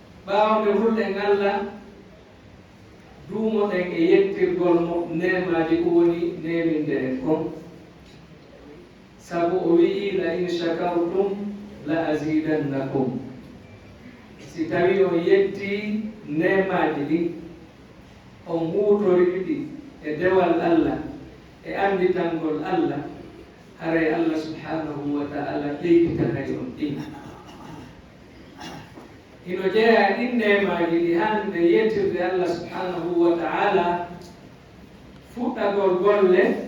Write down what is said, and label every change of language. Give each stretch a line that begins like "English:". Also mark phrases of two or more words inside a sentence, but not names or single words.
Fula: ɓaawde hulɗen Allah duumoɗen e yettirgol mo nemaji ko woni neminde en kon sabu o wi'i
Arabic: لئن شكرتم لأزيدنكم
Fula: si tawi on yetti nemaji ɗi on huutori ɗi e dewal Allah e anditangol Allah haray
Arabic: الله سبحانه وتعالى
Fula: ɓeyditanay on ɗin hino jeeya ɗin nemaji ɗi hande yettirde
Arabic: الله سبحانه وتعالى
Fula: fuɗɗagol golle